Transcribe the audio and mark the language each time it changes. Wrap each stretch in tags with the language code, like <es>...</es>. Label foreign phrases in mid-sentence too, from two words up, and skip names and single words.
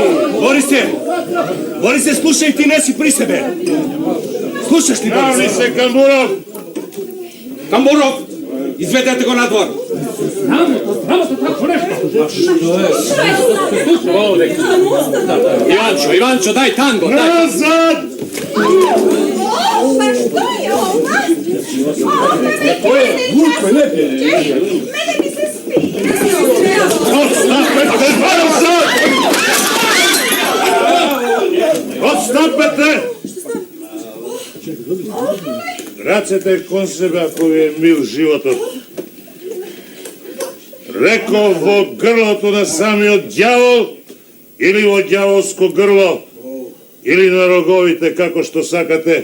<mk>Борисе, слушај, ти не си при себе. Слушаш ли, Навни Борисе? се, Камбуров! Камбуров, изведете го надвор. Иванчо, дай танго, дай. Назад! Pa što je ovo? Mene mi se spije. Odstapete, nazad! Odstapete! Рацете кон себе ако ви е мил животот. Реков во грлото на самиот ѓавол или во ѓаволско грло или на роговите, како што сакате.</mk>